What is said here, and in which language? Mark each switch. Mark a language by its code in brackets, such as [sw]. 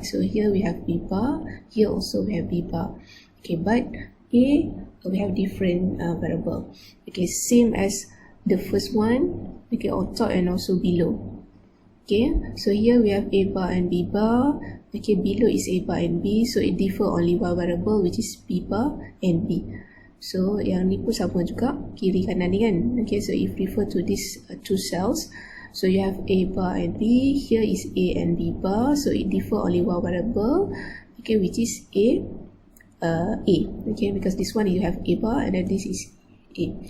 [en] So here we have B bar, here also we have B bar. Okay, but A, we have different variable. Okay, same as the first one, okay, on top and also below. Okay, so here we have A bar and B bar. Okay, below is A bar and B, so it differ only one variable, which is B bar and B. [ms] So yang ni pun sama juga, kiri kanan ni kan. [en] Okay, so if refer to these two cells, so you have A bar and B, here is A and B bar, so it differ only one variable, okay, which is A. Okay, because this one you have A bar and then this is A.